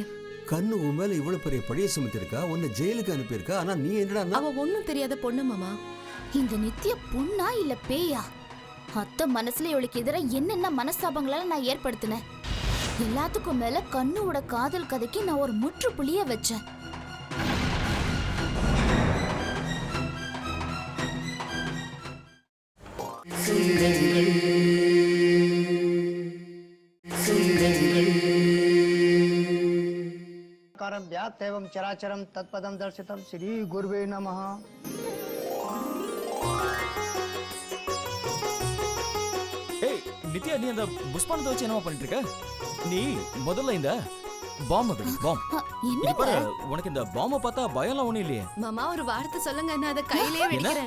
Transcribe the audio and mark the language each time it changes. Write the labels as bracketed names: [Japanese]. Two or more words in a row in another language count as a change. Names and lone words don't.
[Tamil] கண்ணு உன் மேல இவ்வளவு பெரிய பழிய சுமத்திருக்கா, உன்னை ஜெயிலுக்கு அனுப்பியிருக்கா. ஆனா நீ என்னடா? அவ ஒண்ணும் தெரியாத பொண்ணு மாமா. இந்த நித்யா பொண்ணா இல்ல பேயா? அத்தை மனசுல இவளுக்கு எதிராக என்னென்ன மனஸ்தாபங்களால நான் ஏற்படுத்தினேன். எல்லாத்துக்கும் மேல கண்ணுவோட காதல் கதைக்கு நான் ஒரு முற்றுப்புள்ளிய வச்சேன். [Sanskrit] व्याप्तैवं चराचरं तत्पदं दर्शितं श्री गुरुवे नमः। [Tamil] ஏய் நித்யா, நீ அந்த புஷ்பானத்தை வச்சு என்னமா பண்ணிட்டு இருக்க? நீ முதல்ல இந்த பாம் வெடி. பாம் என்ன பாரு, உனக்கு இந்த பாம்ப பார்த்தா பயம்லாம் ஒண்ணும் இல்லையே. மாமா ஒரு வார்த்தை சொல்லுங்க, நான் அதை கையிலேயே வெடிக்கிறேன்.